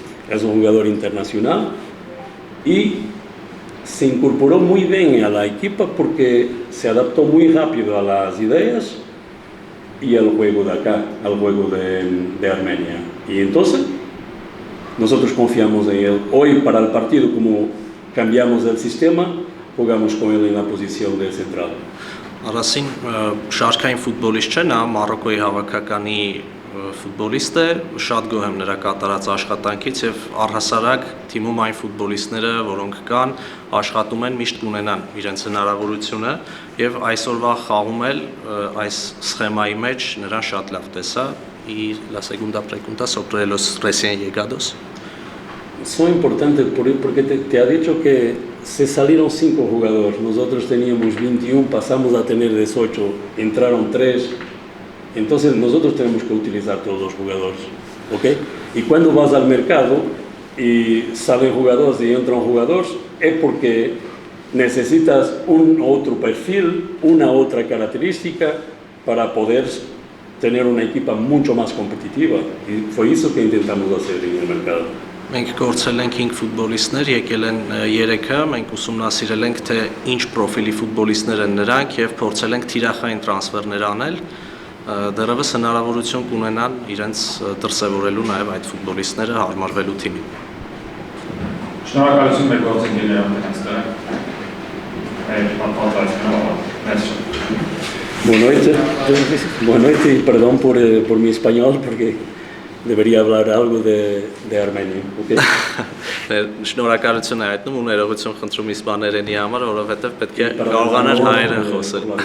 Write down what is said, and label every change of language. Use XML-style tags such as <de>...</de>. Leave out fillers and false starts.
<es>Es un jugador internacional y se incorporó muy bien a la equipa porque se adaptó muy rápido a las ideas y al juego de acá, al juego de Armenia. Y entonces nosotros confiamos en él. Hoy para el partido, como cambiamos el sistema, jugamos con él en la posición de central.</es> <hy>Arasին շարքային ֆուտբոլիստ չէ, նա Մարոկոյի հավաքականի ֆուտբոլիստ է, շատ գոհ եմ նրա կատարած աշխատանքից եւ առհասարակ թիմում այն ֆուտբոլիստները, որոնք կան, աշխատում են միշտ կունենան իրենց հնարավորությունը եւ այսօրվա խաղում էլ այս սխեմայի մեջ նրան շատ լավ տեսա</hy> <es>y la segunda pregunta sobre los recién llegados. Son importantes porque te ha dicho que se salieron 5 jugadores, nosotros teníamos 21, pasamos a tener 18, entraron 3, entonces nosotros tenemos que utilizar todos los jugadores, ¿ok? Y cuando vas al mercado y salen jugadores y entran jugadores, es porque necesitas un otro perfil, una otra característica para poder tener una equipa mucho más competitiva, y fue eso que intentamos hacer en el mercado.</es> <hy>Մենք գործել ենք 5 ֆուտբոլիստներ, եկել են 3-ը, մենք ուսումնասիրել ենք թե ինչ պրոֆիլի ֆուտբոլիստներ են նրանք եւ փորձել ենք թիրախային տրանսֆերներ անել, դեռևս հնարավորություն կունենան իրենց դրսևորելու նաեւ այդ ֆուտբոլիստները հարմարվելու թիմին։ Շնորհակալություն մեր գործընկերներին այստեղ։ Այդ պատմվածությունը merci.</hy> <es>Buenas noches y perdón por mi español porque debería hablar algo de Armenia, ¿ok?</es> <hy>Շնորհակալություն է հայտնում ու ներողություն խնդրում իսպաներենի համար, որովհետև պետք է կարողանար հայերեն խոսել։</hy>